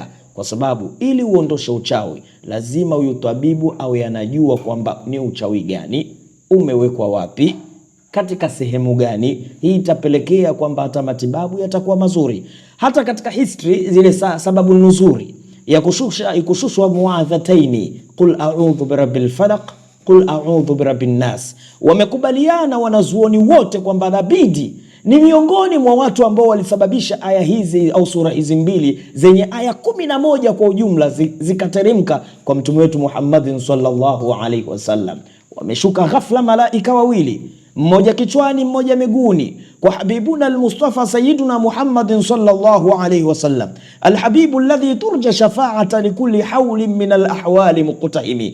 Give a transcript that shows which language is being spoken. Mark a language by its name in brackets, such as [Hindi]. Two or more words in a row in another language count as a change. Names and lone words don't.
[Swahili] Kwa sababu ili uondoshe uchawi lazima huyu tabibu awe anajua kwamba ni uchawi gani, umewekwa wapi, katika sehemu gani. Hii itapelekea kwamba hata matibabu yatakuwa mazuri. Hata katika history zile sababu nzuri ya kushushwa muadhataini, [Arabic] قل أعوذ برب الفلق قل أعوذ برب الناس, [Swahili] wamekubaliana wanazuoni wote kwamba inabidi Ni miongoni mwa watu ambao walisababisha aya hizi au sura hizi mbili zenye aya 11 kwa ujumla zikateremka kwa mtume wetu Muhammadin [Arabic] صلى الله عليه وسلم. [Swahili] Wameshuka ghafla malaika wawili, mmoja kichwani mmoja miguuni, kwa [Arabic] حبيبنا المصطفى سيدنا محمد صلى الله عليه وسلم الحبيب الذي ترجى شفاعته لكل هول من الأهوال مقتحم.